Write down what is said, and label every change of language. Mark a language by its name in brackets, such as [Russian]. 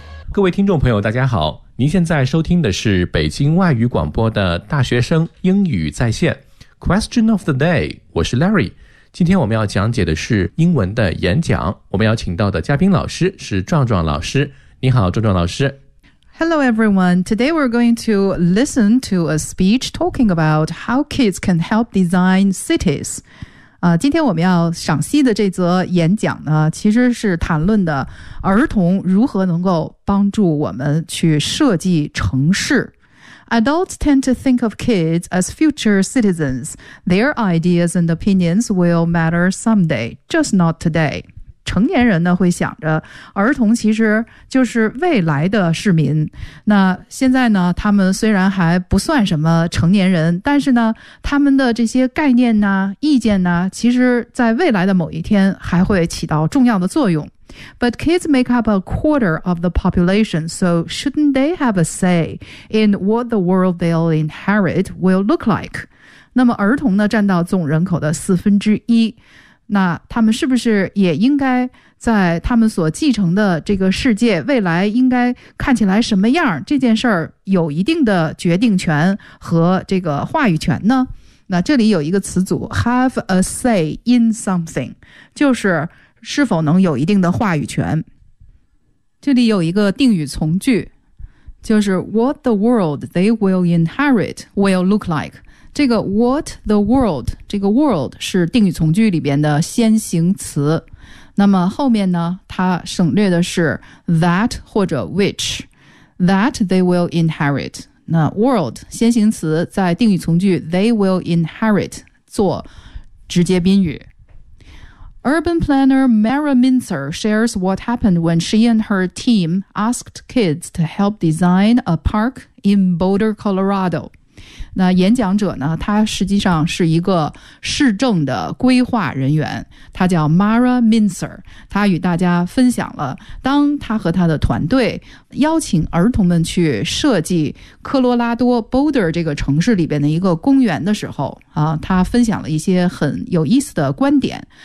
[Chinese] 各位听众朋友大家好，您现在收听的是北京外语广播的大学生英语在线 [English] Question of the day， [Chinese] 我是 Larry。今天我们要讲解的是英文的演讲，我们要请到的嘉宾老师是壮壮老师。你好，壮壮老师。 [English] Hello everyone. Today we're going to listen to a speech talking about how kids can help design cities. [Chinese] 今天我们要赏析的这则演讲呢，其实是谈论的儿童如何能够帮助我们去设计城市。 [English] Adults tend to think of kids as future citizens. Their ideas and opinions will matter someday, just not today. [Chinese] 成年人呢会想着儿童其实就是未来的市民。那现在呢他们虽然还不算什么成年人，但是呢他们的这些概念呢意见呢其实在未来的某一天还会起到重要的作用。 [English] But kids make up a quarter of the population, so shouldn't they have a say in what the world they'll inherit will look like? [Chinese] 那么儿童呢占到总人口的1/4，那他们是不是也应该在他们所继承的这个世界未来应该看起来什么样，这件事儿有一定的决定权和这个话语权呢？那这里有一个词组 [English] have a say in something， [Chinese] 就是是否能有一定的话语权。这里有一个定语从句，就是 [English] what the world they will inherit will look like。 [Chinese] 这个 [English] what the world， [Chinese] 这个 world 是定语从句里边的先行词，那么后面呢它省略的是 that 或者 which， [English] that they will inherit， [Chinese] 那 world 先行词在定语从句 [English] they will inherit [Chinese] 做直接宾语。 [English] Urban planner Mara Mincer shares what happened when she and her team asked kids to help design a park in Boulder, Colorado. [Chinese] 那演讲者呢，她实际上是一个市政的规划人员，她叫 Mara Mincer， 她与大家分享了当她和她的团队邀请儿童们去设计科罗拉多 Boulder 这个城市里边的一个公园的时候啊，她分享了一些很有意思的观点。